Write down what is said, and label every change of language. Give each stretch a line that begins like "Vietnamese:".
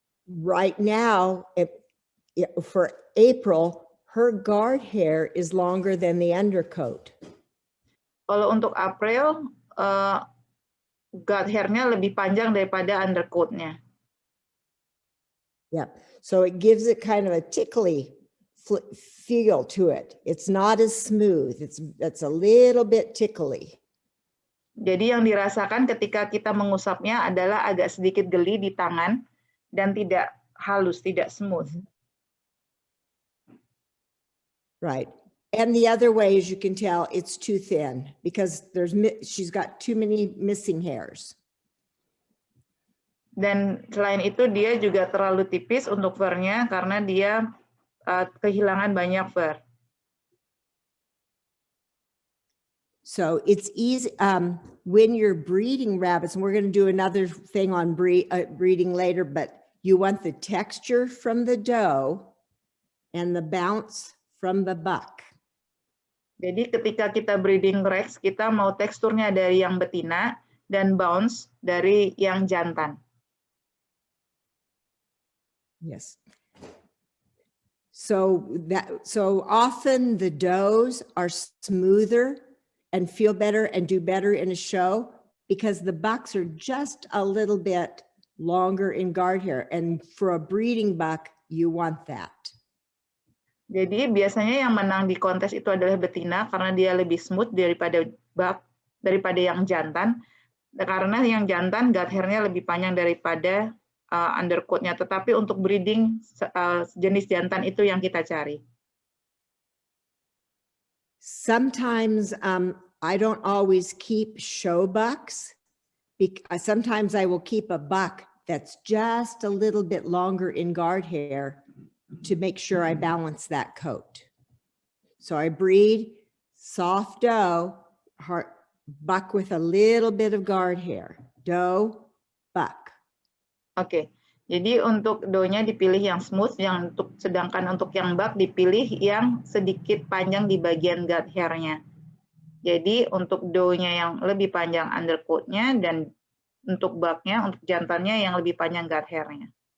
English: Right now, for April, her guard hair is longer than the undercoat.
Indonesian: Kalau untuk April, gut hairnya lebih panjang daripada undercoatnya.
English: Yeah, so it gives it kind of a tickly feel to it. It's not as smooth. It's a little bit tickly.
Indonesian: Jadi yang dirasakan ketika kita mengusapnya adalah agak sedikit geli di tangan dan tidak halus, tidak smooth.
English: Right. And the other way, as you can tell, it's too thin because she's got too many missing hairs.
Indonesian: Dan selain itu dia juga terlalu tipis untuk furnya karena dia kehilangan banyak fur.
English: So it's easy when you're breeding rabbits, and we're going to do another thing on breeding later, but you want the texture from the doe and the bounce from the buck.
Indonesian: Jadi ketika kita breeding Rex, kita mau teksturnya dari yang betina dan bounce dari yang jantan.
English: Yes. So often the does are smoother and feel better and do better in a show because the bucks are just a little bit longer in guard hair. And for a breeding buck, you want that.
Indonesian: Jadi biasanya yang menang di kontes itu adalah betina karena dia lebih smooth daripada yang jantan. Karena yang jantan gut hairnya lebih panjang daripada undercoatnya. Tetapi untuk breeding jenis jantan itu yang kita cari.
English: Sometimes I don't always keep show bucks. Sometimes I will keep a buck that's just a little bit longer in guard hair to make sure I balance that coat. So I breed soft doe, buck with a little bit of guard hair, doe, buck.
Indonesian: Oke, jadi untuk doe-nya dipilih yang smooth, sedangkan untuk yang buck dipilih yang sedikit panjang di bagian gut hair-nya. Jadi untuk doe-nya yang lebih panjang undercoat-nya dan untuk buck-nya, untuk jantannya yang lebih panjang gut hair-nya.